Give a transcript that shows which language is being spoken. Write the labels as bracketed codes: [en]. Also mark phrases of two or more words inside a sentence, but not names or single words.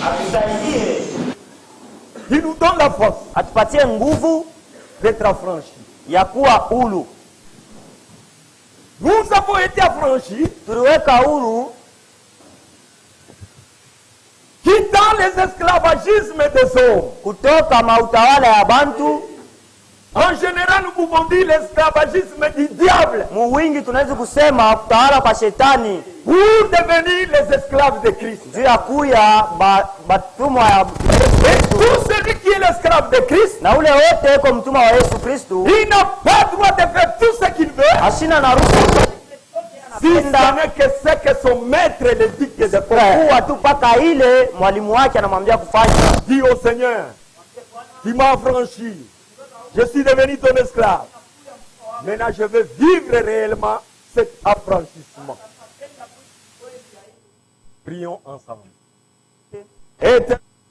[fr] Il nous donne la force d'être affranchi. [sw] ya kuwa huru. [fr] Nous avons été affranchis, [sw] Tuliweka huru [fr] quittant les esclavagismes des hommes. [sw] kutoka mautawala ya bantu. [fr] En général, nous pouvons dire l'esclavagisme du diable. [sw] Muwingi tunaweza kusema kutawala kwa shetani, [fr] Pour devenir les esclaves de Christ. [sw] juu ya kuya batumwa ya [fr] Et tout celui qui est l'esclave de Christ, [sw] na ule wote eko mtumwa wa Yesu Kristu [fr] il n'a pas droit de faire tout ce qu'il veut, [sw] hashina na ruhusa [fr] si ce n'est que ce que son maître le dit de faire. [sw] kuwa tu paka ile mwalimu wake anamwambia kufanya. [fr] Dis au Seigneur, tu m'as affranchi, je suis devenu ton esclave. Maintenant, je veux vivre réellement cet affranchissement. Prions ensemble.